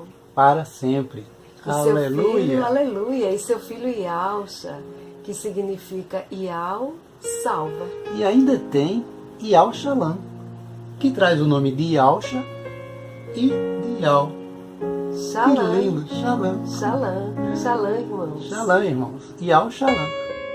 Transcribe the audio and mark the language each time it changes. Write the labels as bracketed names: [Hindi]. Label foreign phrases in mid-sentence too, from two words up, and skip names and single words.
[Portuguese] Para sempre. E Aleluia. Filho, aleluia. E seu filho Yahushua, que significa Yahweh salva. E ainda tem Yahweh Shalom, que traz o nome de Yahushua e de Yahweh. Shalom. Que lindo. Shalom. Shalom. Shalom, irmãos. Shalom, irmãos. Yahweh Shalom.